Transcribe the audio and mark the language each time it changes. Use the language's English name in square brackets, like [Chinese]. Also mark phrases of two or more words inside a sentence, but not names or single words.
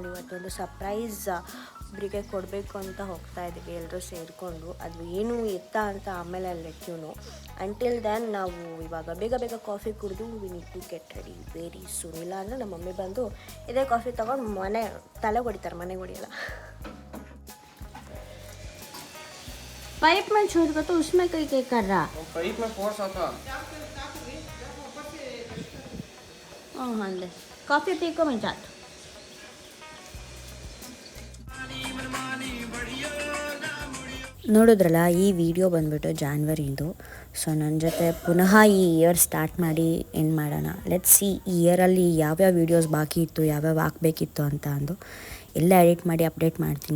[Kannada] ಇವತ್ತೊಂದು ಸರ್ಪ್ರೈಸ್ ಒಬ್ಬರಿಗೆ ಕೊಡಬೇಕು ಅಂತ ಹೋಗ್ತಾ ಇದ್ದೀವಿ ಎಲ್ಲರೂ ಸೇರಿಕೊಂಡು. ಅದು ಏನು ಎತ್ತ ಅಂತ ಆಮೇಲೆ ಅಲ್ಲಿ ಲೆಟ್ಯೂನು. [English] until then [Kannada] ನಾವು ಇವಾಗ ಬೇಗ ಕಾಫಿ ಕುಡಿದು [English] we need to get ready very soon. [Kannada] ಇಲ್ಲ ಅಂದರೆ ನಮ್ಮ ಮಮ್ಮಿ ಬಂದು ಇದೇ ಕಾಫಿ ತೊಗೊಂಡು ತಲೆಗೆ ಹೊಡಿತಾರೆ, ಮನೆಗೆ ಹೊಡಿಯಲ್ಲ. [Deccan] पाइप में छोड़ कर तो उसमें कहीं कर रहा, पाइप में फोर्स आता। हाँ ले कॉफ़ी पी को मैं जाता. [Kannada] ನೋಡಿದ್ರಲ್ಲ, ಈ ವಿಡಿಯೋ ಬಂದುಬಿಟ್ಟು ಜಾನ್ವರಿಂದು. ಸೊ ನನ್ನ ಜೊತೆ ಪುನಃ ಈ [English] year start [Kannada] ಮಾಡಿ ಏನು ಮಾಡೋಣ, [English] let's see [Kannada] ಈ ಇಯರಲ್ಲಿ ಯಾವ್ಯಾವ ವೀಡಿಯೋಸ್ ಬಾಕಿ ಇತ್ತು, ಯಾವ್ಯಾವ ಹಾಕಬೇಕಿತ್ತು ಅಂತ ಅಂದು ಎಲ್ಲ ಎಡಿಟ್ ಮಾಡಿ ಅಪ್ಡೇಟ್ ಮಾಡ್ತೀನಿ.